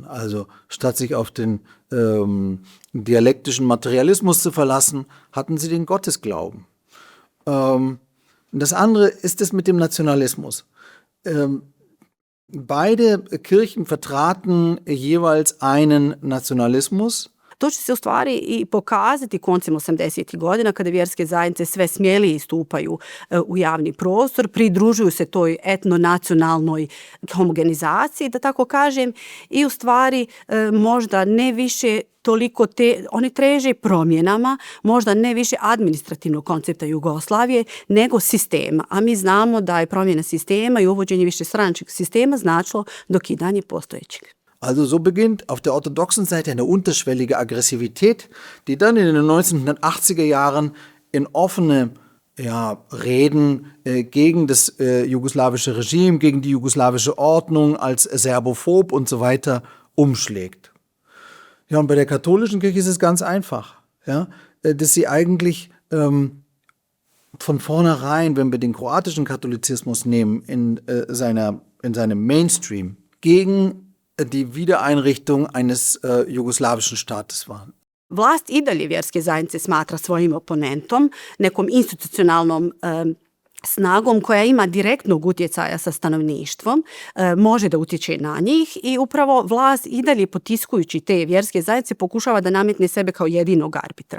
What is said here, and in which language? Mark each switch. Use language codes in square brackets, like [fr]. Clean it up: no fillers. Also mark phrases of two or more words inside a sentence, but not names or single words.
[de] Also statt sich auf den dialektischen Materialismus zu verlassen, hatten sie den Gottesglauben. Das andere ist es mit dem Nationalismus. Beide Kirchen vertraten jeweils einen Nacionalismus. [bs] To će se u stvari i pokazati koncem 80. godina kada vjerske zajednice sve smjelije istupaju u javni prostor, pridružuju se toj etnonacionalnoj homogenizaciji, da tako kažem, i u stvari možda ne više toliko oni teže promjenama, možda ne više administrativnog koncepta Jugoslavije, nego sistema. A mi znamo da je promjena sistema i uvođenje višestranačkog sistema značilo dokidanje postojećeg. [de] Also so beginnt auf der orthodoxen Seite eine unterschwellige Aggressivität, die dann in den 1980er Jahren in offene Reden gegen das jugoslawische Regime, gegen die jugoslawische Ordnung als serbophob und so weiter umschlägt. Ja, und bei der katholischen Kirche ist es ganz einfach, ja, dass sie eigentlich von vornherein, wenn wir den kroatischen Katholizismus nehmen, in seinem Mainstream gegen die Wiedereinrichtung eines jugoslawischen Staates waren. [bs] Vlast i dalje vjerske zajednice smatra svojim oponentom, nekom institucionalnom snagom koja ima direktnog utjecaja sa stanovništvom, može da utječe na njih i upravo vlast i dalje potiskujući te vjerske zajednice pokušava da nametne sebe kao jedinog arbitra.